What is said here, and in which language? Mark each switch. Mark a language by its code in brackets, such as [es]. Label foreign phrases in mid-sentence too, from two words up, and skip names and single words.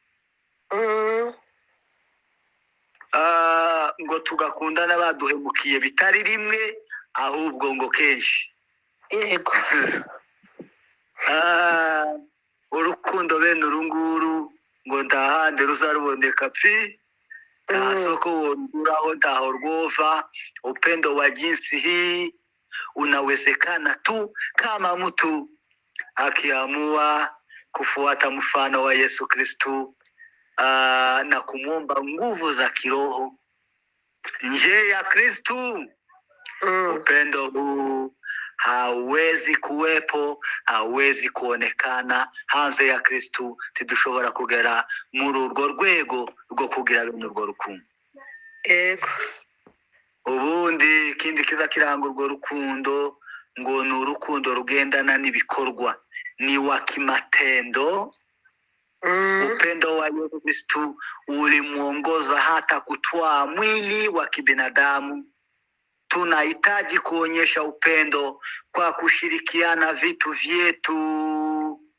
[rn] Ngo tugakunda n'abaduhemukiye bitari rimwe, ahubwo ngo kenshi. Urukundo bene urunguru ngo ndahande ruzaruboneka pi, nta soko wonduraho, ntaho rwova. [sw] Upendo wa jinsi hii unawezekana tu kama mtu akiamua kufuata mfano wa Yesu Kristo na kumwomba nguvu za kiroho nje ya Kristo. Upendo huu hauwezi kuwepo, hauwezi kuonekana hanze ya Kristo. [rn] Tidushobora kugera muri urwo rwego rwo kugira bene urwo rukundo. Ubundi ikindi kiza kiranga urwo rukundo ngo ni urukundo rugendana n'ibikorwa, [sw] ni wa kimatendo. Upendo wa Yesu Kristo ulimwongoza hata kutwaa mwili wa kibinadamu. Tunahitaji kuonyesha upendo kwa kushirikiana vitu vyetu.